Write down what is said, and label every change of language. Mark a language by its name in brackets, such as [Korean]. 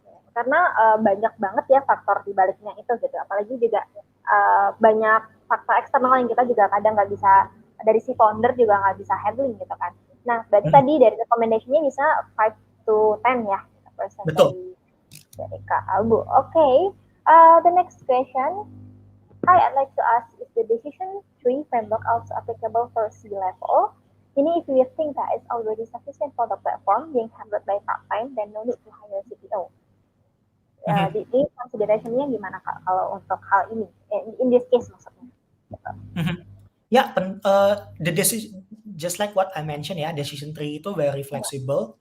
[Indonesian] Karena banyak banget ya faktor di baliknya itu gitu. Apalagi juga banyak faktor eksternal yang kita juga kadang nggak bisa, dari si founder juga nggak bisa handling gitu kan. Nah, berarti tadi dari recommendation-nya bisa 5 to 10 ya persen dari Kak Albu. [English] Okay. The next question. Hi, I'd like to ask, is the decision tree framework also applicable for C-level? [Indonesian] Ini [English] if you think that it's already sufficient for the platform being handled by part-time, then no need to hire CTO. [Indonesian] Di consideration-nya gimana Kak kalau untuk hal ini? [English] In this case [Indonesian] maksudnya. [English] Ya, the decision, just like what I mentioned ya, decision tree [Indonesian] itu [English] very flexible.